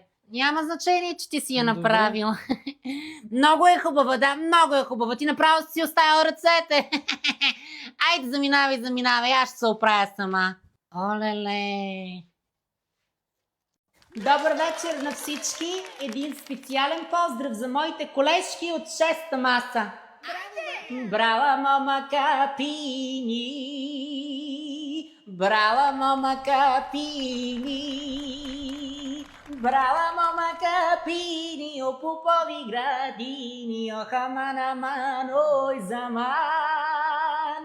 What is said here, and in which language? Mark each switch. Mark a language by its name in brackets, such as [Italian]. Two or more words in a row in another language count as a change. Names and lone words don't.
[Bulgarian] Няма значение, че ти си я направил. Много е хубава, много е хубава. Ти направо си оставил ръцете. Айде, заминавай, аз ще се оправя сама. Олеле. Добър вечер на всички. Един специален поздрав за моите колежки от 6-та маса. Брала мама капини, брала мама капини, брала мама капини, о пупови градини, о хаман ой заман.